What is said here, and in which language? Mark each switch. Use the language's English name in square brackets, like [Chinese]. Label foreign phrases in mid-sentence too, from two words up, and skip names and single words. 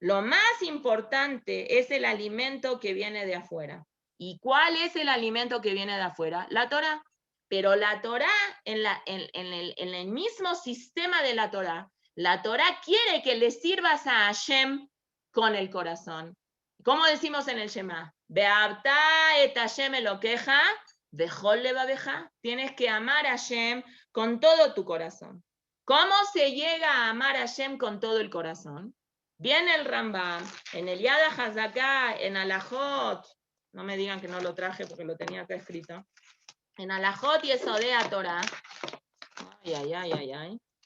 [Spanish] Lo más importante es el alimento que viene de afuera. ¿Y cuál es el alimento que viene de afuera? La Torá. Pero la Torá, en el mismo sistema de la Torá quiere que le sirvas a Hashem con el corazón. ¿Cómo decimos en el Shema? [Hebrew] ואהבת את ה' אלוקיך בכל לבבך. [Spanish] Tienes que amar a Hashem con todo tu corazón. ¿Cómo se llega a amar a Hashem con todo el corazón? Viene el Rambam, en el Yad HaZaká, en Alajot, no me digan que no lo traje porque lo tenía acá escrito, en Alajot y Esodea Torah, ay.